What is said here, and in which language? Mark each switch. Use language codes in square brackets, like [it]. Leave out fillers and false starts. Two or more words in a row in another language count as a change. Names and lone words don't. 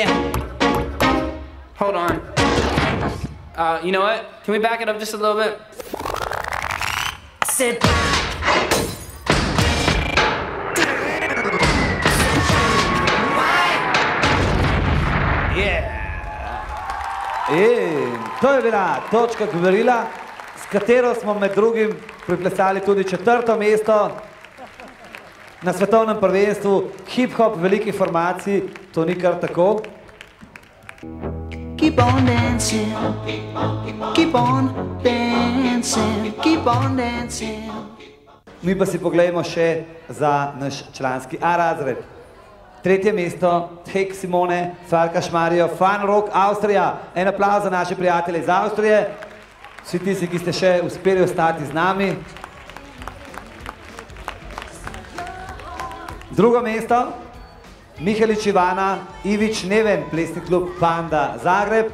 [en] Hold on. You know what? Can we back it up just a little bit? Sit [sl] In to je bila točka govorila, s katero smo med drugim priplesali tudi 4. mesto na svetovnem prvenstvu hip-hop velikih formacij, to ni kar tako. [en] Keep on dancing, keep on dancing, keep on dancing. [sl] mi pa si pogledamo še za naš članski A razred. Tretje mesto, Hek Simone, Farkaš Mario, Fun Rock, Avstrija. En aplauz za naše prijatelje iz Avstrije. Vsi tisti, ki ste še uspeli ostati z nami. Drugo mesto, Mihalič Ivana, Ivič Neven, plesni klub Panda Zagreb.